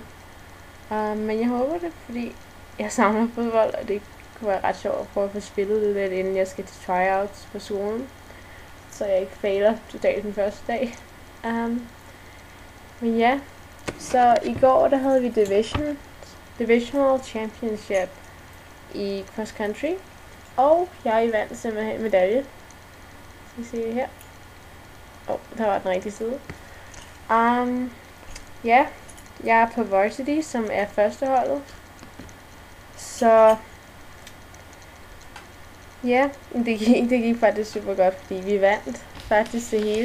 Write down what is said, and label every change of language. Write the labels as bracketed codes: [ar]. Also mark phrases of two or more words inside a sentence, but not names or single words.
[da] Men jeg håber det, fordi jeg savner fodbold, og det kunne være ret sjovt at prøve at få spillet det lidt, inden jeg skal til tryouts på skolen, så jeg ikke fejler totalt den første dag. Men ja, så i går der havde vi [en] Divisional Championship [da] i [en] cross country, [da] og jeg vandt simpelthen medalje. Skal vi se her. Der var den rigtige side. Jeg er på varsity, som er førsteholdet. Så ja, det gik faktisk super godt, fordi vi vandt faktisk det hele.